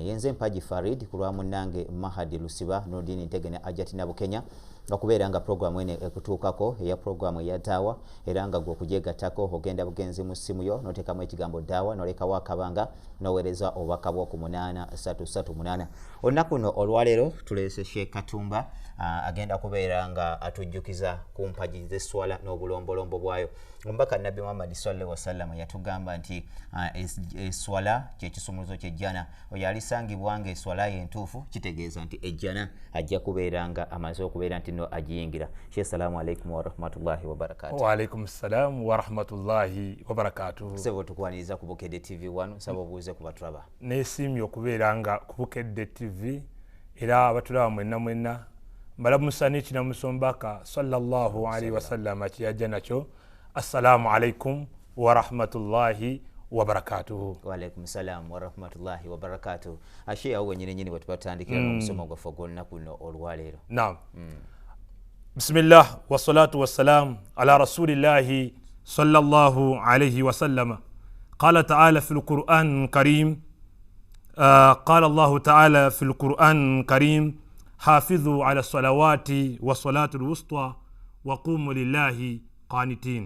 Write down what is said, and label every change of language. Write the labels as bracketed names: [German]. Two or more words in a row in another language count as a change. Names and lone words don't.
[Ganda] Yenze Mpaji Farid ku lwa munnange Mahadi Lusiba Nurdini Ntegene Ajatina Bukenya okubeera nga programu ene ekutuukako eya programu eya daawa era nga gwe okujegattako ogenda bugenzi mu ssimu yo n'oteekamu ekigambo daawa n'olekawo akabanga n'oweereza obubaka bwo ku 8338. Olunaku luno olwaleero tuleese Sheikh Katumba agenda kubeera nga atujjukiza ku mpagi z'esswala n'obulombolombo bwayo. Omubaka Nabbi Muhammad [Arabic] صلى الله عليه وسلم [Ganda] yatugamba nti esswala kyekisumuluzo ky'ejjana oyo alisangibwa nga esswala ye entuufu kitegeeza nti ejjana ajja kubeera nga amaze okubeera nti no agiyingira. Sheikh, [Arabic] السلام عليكم ورحمة الله وبركاته. وعليكم السلام ورحمة الله وبركاته. [Ganda] Sebo tukwaniriza ku Bukedde TV1 sabo buuze ku batulaba. Neesimye okubeera nga ku Bukedde TV era abatulaba mwenna mbalamusa n'ekina musombaka [Arabic] صلى الله عليه وسلم [Ganda] kiyajja nakyo. [Arabic] السلام عليكم ورحمة الله وبركاته. وعليكم السلام ورحمة الله وبركاته. [Ganda] Ashe awo nyine bwe tubatandikira n'omusomo gwaffe gw'olunaku luno olwaleero. Naam. [Arabic] بسم الله والصلاة والسلام على رسول الله صلى الله عليه وسلم. قال تعالى في القرآن الكريم قال الله تعالى في القرآن الكريم حافظوا على الصلوات والصلاة الوسطى وقوموا لله قانتين.